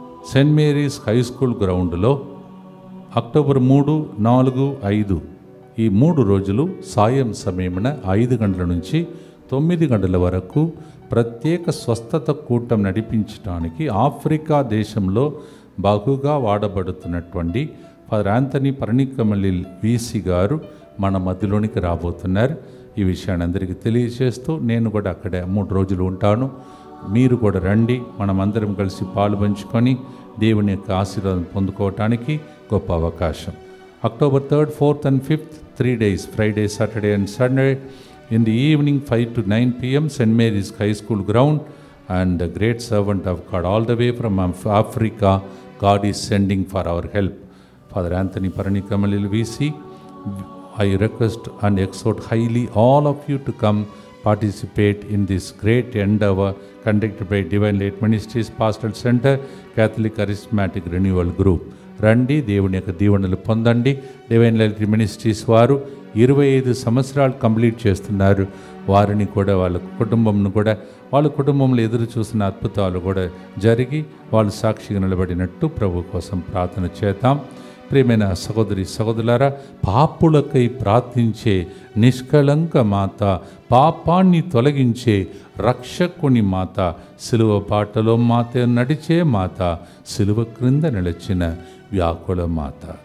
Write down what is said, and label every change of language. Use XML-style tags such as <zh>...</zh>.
<te>Saint Mary's high school గ్రౌండ్లో October 3, 4, 5 ఈ 3 రోజులు సాయం సమయమున 5 గంటల నుంచి 9 గంటల వరకు ప్రత్యేక స్వస్థత కూటం నడిపించడానికి ఆఫ్రికా దేశంలో బాగుగా వాడబడుతున్నటువంటి ఫాదర్ యాంథనీ పర్ణికమల్లి వీసీ గారు మన మధ్యలోనికి రాబోతున్నారు. ఈ విషయాన్ని అందరికీ తెలియజేస్తూ నేను కూడా అక్కడే 3 రోజులు ఉంటాను. మీరు కూడా రండి. మనమందరం కలిసి పాలు పంచుకొని దేవుని యొక్క ఆశీర్వాదం పొందుకోవటానికి గొప్ప అవకాశం.</te> <en>October 3rd, 4th and 5th 3 days, Friday, Saturday and Sunday, in the evening 5 to 9 p.m. St. Mary's High School ground. And a great servant of God all the way from Africa, God is sending for our help. Father Anthony Parnikamalli VC, I request and exhort highly all of you to come participate in this great endeavor conducted by Divine Light Ministries Pastoral Center, Catholic Charismatic Renewal Group.</en> <te>రండి, దేవుని యొక్క దీవెనలు పొందండి. Divine light ministries వారు 25 సంవత్సరాలు complete చేస్తున్నారు. వారిని కూడా వాళ్ళ కుటుంబంను కూడా వాళ్ళ కుటుంబంలో ఎదురు చూసిన అద్భుతాలు కూడా జరిగి వాళ్ళు సాక్షిగా నిలబడినట్టు ప్రభు కోసం ప్రార్థన చేద్దాం. ప్రియమైన సహోదరి సహోదరులారా, పాపులకై ప్రార్థించే నిష్కళంక మాత, పాపాన్ని తొలగించే రక్షకుని మాత, సిలువ బాటలో మాత నడిచే మాత, సిలువ క్రింద నిలిచిన వ్యాకుల మాత.</te>